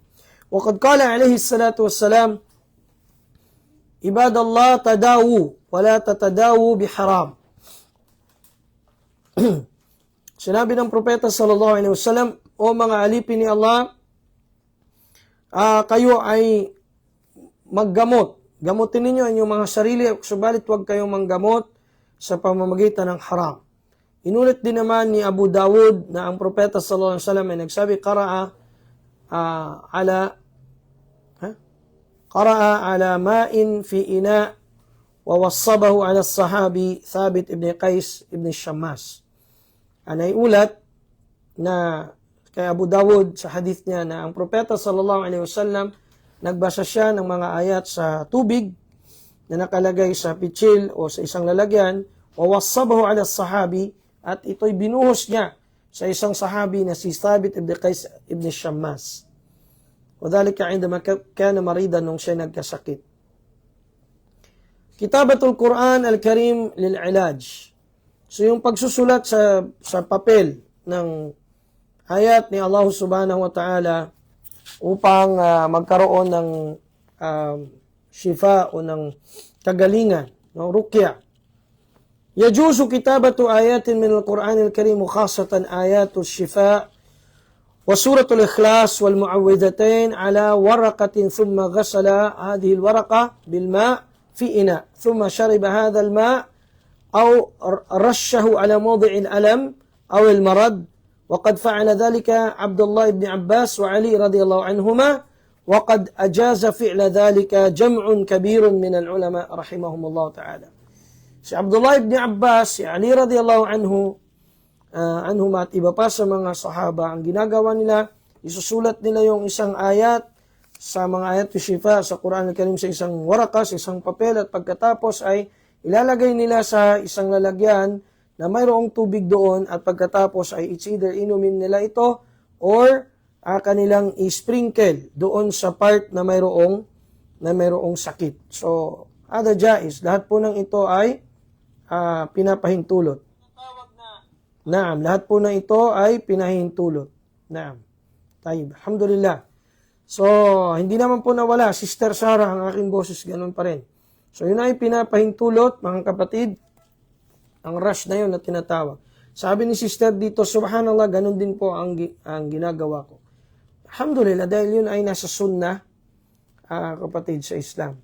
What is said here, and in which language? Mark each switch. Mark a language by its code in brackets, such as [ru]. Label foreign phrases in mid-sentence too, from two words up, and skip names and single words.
[ar] وقد قال عليه الصلاة والسلام عباد الله تداووا ولا تتداووا بحرام. [tl] Sinabi ng propeta [ar] صلى الله عليه وسلم, [tl] o mga alipin ni Allah, kayo ay maggamot. Gamutin ninyo ang inyong mga sarili, subalit huwag kayong manggamot sa pamamagitan ng haram. Inulit din naman ni Abu Dawud na ang propeta [ar] صلى الله عليه وسلم [tl] ay nagsabi, [ar] قرأ على ماء في إناء و وصبه على صحابي ثابت بن قيس بن شماس. [tl] Anay ulat na kay Abu Dawud sa hadith niya na ang propeta [ar] صلى الله عليه وسلم [tl] nagbasa siya ng mga ayat sa tubig na nakalagay sa pitsil o sa isang lalagyan, [ar] و وصبه على صحابي, [tl] at ito'y binuhos niya sa isang sahabi na si Thabit ibn Qais ibn Shammas. [ar] وذلك عندما كان مريضا [tl] nung siya nagkasakit. [ar] كتابة القرآن الكريم للعلاج. [tl] So yung pagsusulat sa papel ng ayat ni Allah [ar] سبحانه وتعالى [tl] upang magkaroon ng shifa o ng kagalingan, ng ruqya. [ar] يجوز كتابة آيات من القرآن الكريم خاصة آيات الشفاء وسورة الإخلاص والمعوذتين على ورقة ثم غسل هذه الورقة بالماء في إناء ثم شرب هذا الماء' أو رشه على موضع الألم أو المرض وقد فعل ذلك عبد الله بن عباس وعلي رضي الله عنهما وقد أجاز فعل ذلك جمع كبير من العلماء رحمهم الله تعالى. [tl] Si Abdullah ibn Abbas, si Ali [ar] رضي الله عنهما [tl] at iba pa sa mga sahaba, ang ginagawa nila, isusulat nila yung isang ayat sa mga [ar] آيات الشفاء [tl] sa Quran al-Karim sa isang waraka, sa isang papel, at pagkatapos ay ilalagay nila sa isang lalagyan na mayroong tubig doon, at pagkatapos ay [en] it's either [tl] inumin nila ito or kanilang i-sprinkle doon sa part na mayroong sakit. So, [ar] هذا جائز, [tl] lahat po ng ito ay pinapahintulot. Naam, lahat po ng ito ay pinahintulot. [ar] نعم. طيب. الحمد لله. [tl] So, hindi naman po nawala. Sister Sarah, ang aking boses, ganun pa rin. So, yun ay pinapahintulot, mga kapatid, ang rush na yun na tinatawag. Sabi ni sister dito, subhanallah, ganun din po ang ginagawa ko. Alhamdulillah, dahil yun ay nasa sunnah, kapatid sa Islam.